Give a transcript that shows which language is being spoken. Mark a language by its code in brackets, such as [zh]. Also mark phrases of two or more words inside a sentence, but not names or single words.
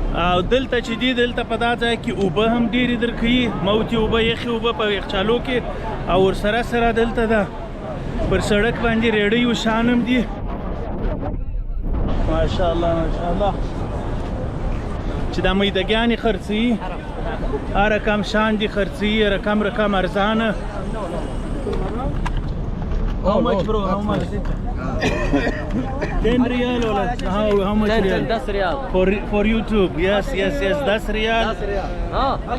[ps] او دلته چې دی دلته په دا ځای کې اوبه هم ډېرې درکوي موتې اوبه یخې اوبه په یخچالو کې او ورسره سره دلته ده پر سړک باندې ریړۍ و شان هم دي ماشاءالله ماشاءالله چې دا میدهګیانې خرڅوي هر رقم شان دي خرڅوي رقم ارزانه [en] How much bro? How much? 10 riyal or how much riyal? [ar] 10 ريال [en] For YouTube. Yes. 10 riyal. [ar] 10 ريال اه